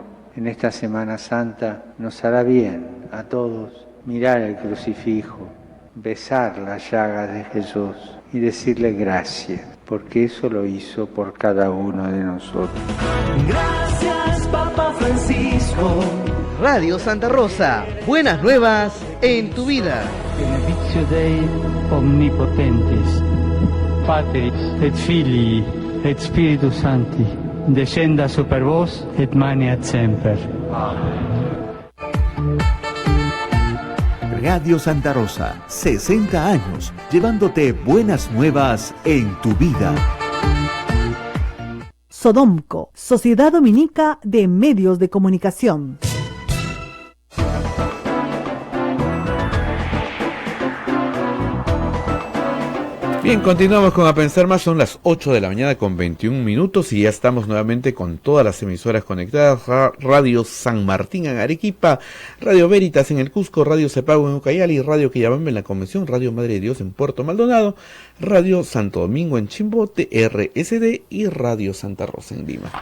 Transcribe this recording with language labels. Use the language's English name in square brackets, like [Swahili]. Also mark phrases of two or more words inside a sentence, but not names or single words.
[Spanish] En esta Semana Santa nos hará bien a todos mirar el crucifijo, besar las llagas de Jesús y decirle gracias, porque eso lo hizo por cada uno de nosotros. Gracias, Papa Francisco. Radio Santa Rosa, buenas nuevas en tu vida. [Latin] Benedictio Dei omnipotentis, Patris et Filii et Spiritus Sancti, descenda super vos et maneat semper. [Spanish] Radio Santa Rosa, 60 años, llevándote buenas nuevas en tu vida. Sodomco, Sociedad Dominica de Medios de Comunicación. Bien, continuamos con A Pensar Más, son las 8 de la mañana con 21 minutos y ya estamos nuevamente con todas las emisoras conectadas, Radio San Martín en Arequipa, Radio Veritas en el Cusco, Radio Cepago en Ucayali, Radio Quillabamba en la Convención, Radio Madre de Dios en Puerto Maldonado, Radio Santo Domingo en Chimbote, RSD y Radio Santa Rosa en Lima.